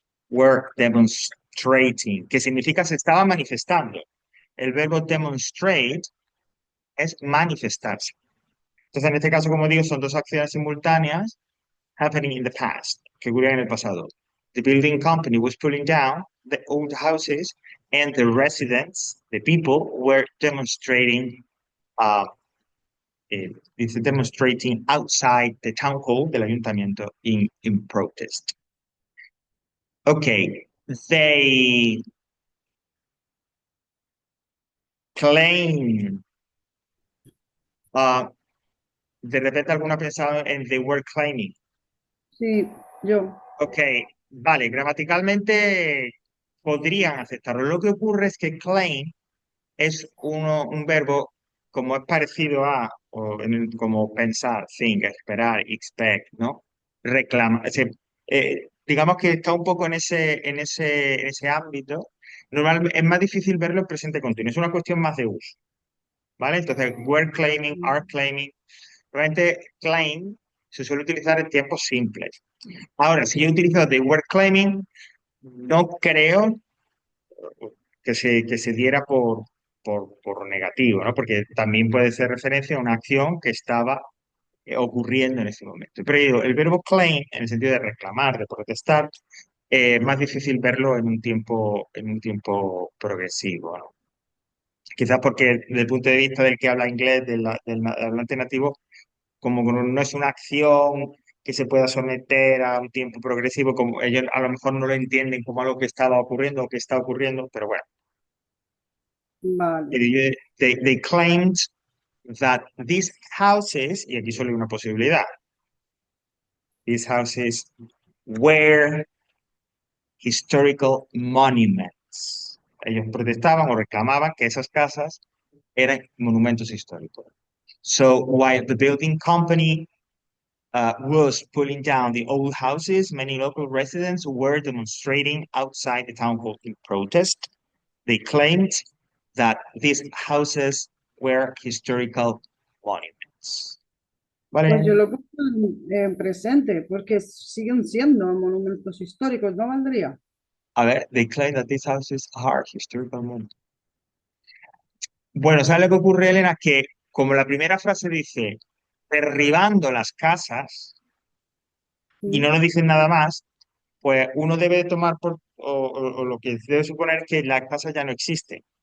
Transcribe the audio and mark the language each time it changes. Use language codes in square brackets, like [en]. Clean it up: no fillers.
[en] Were demonstrating, [es] que significa se estaba manifestando. El verbo demonstrate es manifestarse. Entonces, en este caso, como digo, son dos acciones simultáneas [en] happening in the past, [es] que ocurrían en el pasado. [en] The building company was pulling down the old houses and the residents, the people, were demonstrating, uh, dice demonstrating outside the town hall [es] del ayuntamiento [en] in protest. [es] Okay, [en] they claim, [es] uh, de repente alguna ha pensado en [en] they were claiming. [es] Sí, yo. Ok, vale, gramaticalmente podrían aceptarlo. Lo que ocurre es que claim es un verbo como es parecido a, como pensar, think, esperar, expect, ¿no? Reclama. Digamos que está un poco en ese ámbito. Normalmente es más difícil verlo en presente continuo. Es una cuestión más de uso, ¿vale? [en] Entonces, were claiming, are claiming. [es] Realmente, claim se suele utilizar en tiempos simples. Ahora, si yo utilizo [en] the word claiming, [es] no creo que se diera por negativo, ¿no? Porque también puede ser referencia a una acción que estaba ocurriendo en ese momento. Pero digo, el verbo claim, en el sentido de reclamar, de protestar, es más difícil verlo en un tiempo progresivo, ¿no? Quizás porque desde el punto de vista del que habla inglés, del hablante nativo, como que no es una acción que se pueda someter a un tiempo progresivo, como ellos a lo mejor no lo entienden como algo que estaba ocurriendo o que está ocurriendo, pero bueno, Vale. [en] They claimed that these houses, [es] y aquí solo hay una posibilidad, [en] these houses were historical monuments. [es] Ellos protestaban o reclamaban que esas casas eran monumentos históricos. [en] So while the building company was pulling down the old houses, many local residents were demonstrating outside the town hall in protest. They claimed that these houses were historical monuments. [es] Pues yo ¿Vale? lo pongo en presente, porque siguen siendo monumentos históricos, ¿no valdría? A ver, [en] they claim that these houses are historical monuments. [es] Bueno, ¿sabes lo que ocurre, Elena? Que como la primera frase dice derribando las casas y no Mm, nos dicen nada más, pues uno debe tomar o lo que debe suponer es que las casas ya no existen,